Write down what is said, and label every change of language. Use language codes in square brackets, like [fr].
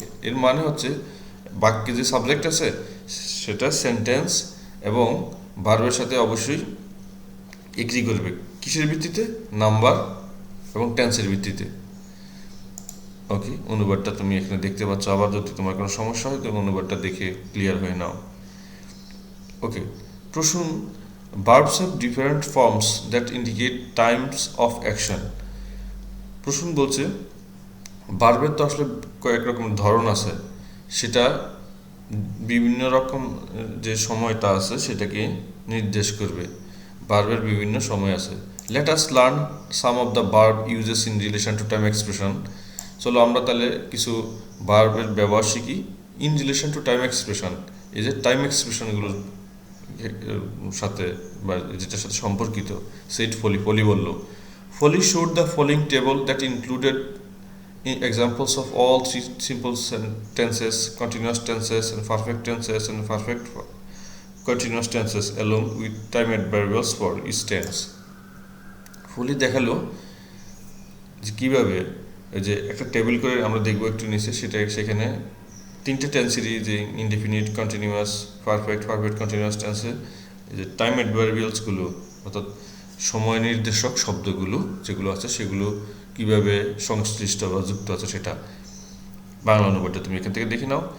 [bn] এর মানে হচ্ছে বাক্যে যে সাবজেক্ট আছে সেটা সেন্টেন্স এবং ভার্বের সাথে অবশ্যই এগ্রি করবে। কিসের ভিত্তিতে? নাম্বার এবং টেন্সের ভিত্তিতে। ওকে, অনুবাদটা তুমি এখানে দেখতে পাচ্ছ। আবার যদি তোমার কোনো সমস্যা হয় তুমি অনুবাদটা দেখে ক্লিয়ার হয়ে নাও। [en] Okay, প্রশ্ন, verbs have different forms that indicate times of action. [bn] প্রশ্ন বলছে ভার্বের তো আসলে কয়েক রকম ধরন আছে, সেটা বিভিন্ন রকম যে সময়টা আছে সেটাকে নির্দেশ করবে। ভার্বের বিভিন্ন সময় আছে। [en] Let us learn some of the verb uses in relation to time expression. [bn] চলো আমরা তাহলে কিছু ভার্বের ব্যবহার শিখি [en] In relation to time expression. [bn] এই যে টাইম এক্সপ্রেশনগুলোর সাথে বা যেটার সাথে সম্পর্কিত। সেট পলি বলল, [en] Polly showed the following table that included examples of all three simple tenses, continuous tenses and perfect tenses and perfect continuous tenses along with time adverbials for each tense. [bn] ফলি দেখালো যে কীভাবে যে একটা টেবিল করে আমরা দেখবো একটু নিচে, সেখানে তিনটে টেন্সেরই যে ইনডিফিনিট, কন্টিনিউয়াস, পারফেক্ট কন্টিনিউয়াস টেন্সে যে টাইম অ্যাডভার্বিয়ালসগুলো অর্থাৎ সময় নির্দেশক শব্দগুলো যেগুলো আছে সেগুলো কিভাবে সংশ্লিষ্ট বা যুক্ত আছে সেটা বাংলা অনুবাদটা তুমি এখান থেকে দেখে নাও।